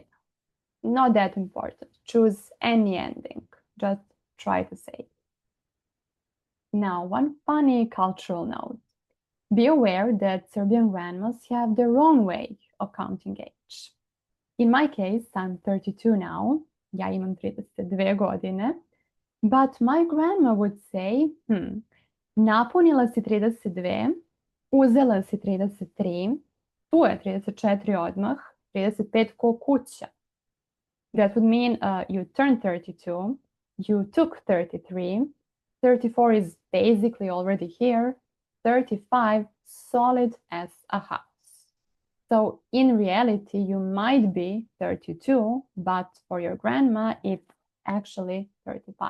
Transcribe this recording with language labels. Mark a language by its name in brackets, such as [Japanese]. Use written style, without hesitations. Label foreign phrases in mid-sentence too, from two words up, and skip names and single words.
[English] Not that important. Choose any ending. Just try to say it. Now, one funny cultural note. Be aware that Serbian grandmas have their own way of counting age. In my case, I'm 32 now. [Serbian] Ja imam 32 godine. [English] But my grandma would say, [Serbian] napunila si 32, uzela si 33, tu je 34 odmah, 35 ko kuća. [English] That would mean you turned 32, you took 33, 34 is basically already here, 35 solid as a house. So in reality, you might be 32, but for your grandma, it's actually 35.